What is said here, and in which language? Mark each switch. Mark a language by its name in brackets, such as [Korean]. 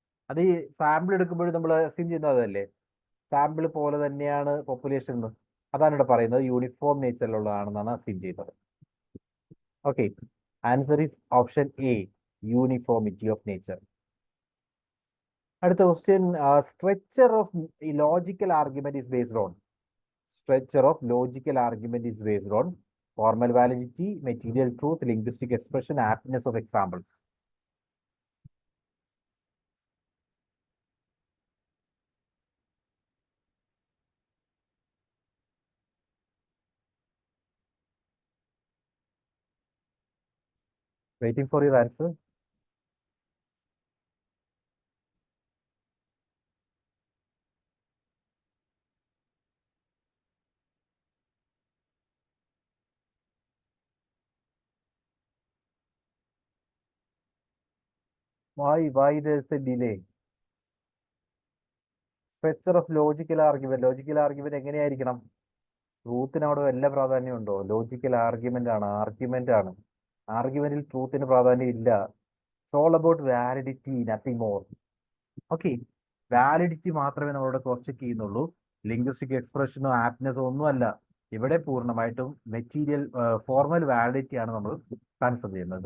[Malayalam] അത് ഈ സാമ്പിൾ എടുക്കുമ്പോഴും നമ്മൾ അസ്യൂം ചെയ്യുന്നതല്ലേ, സാമ്പിൾ പോലെ തന്നെയാണ് പോപ്പുലേഷൻ എന്ന്. അതാണ് ഇവിടെ പറയുന്നത്, യൂണിഫോം നേച്ചറിലുള്ളതാണെന്നാണ് അസ്യൂം ചെയ്യുന്നത്. Okay, [English] Answer is option A, uniformity of nature. അടുത്ത question, structure of logical argument is based on. Structure of logical argument is based on formal validity, material truth, linguistic expression, aptness of examples. Waiting for your answer. Why there's a delay? Structure of logical argument. Logical argument എങ്ങനെയായിരിക്കണം? [Malayalam] ട്രൂത്തിന് അവിടെ വല്ല പ്രാധാന്യം ഉണ്ടോ? Logical argument ആണ്, argument ആണ്. ആർഗ്യുമെന്റിൽ ട്രൂത്തിന് പ്രാധാന്യം ഇല്ല. [English] It's all about validity, nothing more. [Malayalam] Okay, validity മാത്രമേ നമ്മളിവിടെ ക്രോസ് ചെക്ക് ചെയ്യുന്നുള്ളൂ. ലിംഗ്വിസ്റ്റിക് എക്സ്പ്രഷനോ ആപ്റ്റ്നെസ്സോ ഒന്നുമല്ല. ഇവിടെ പൂർണ്ണമായിട്ടും മെറ്റീരിയൽ ഫോർമൽ വാലിഡിറ്റി ആണ് നമ്മൾ കൺസിഡർ ചെയ്യുന്നത്.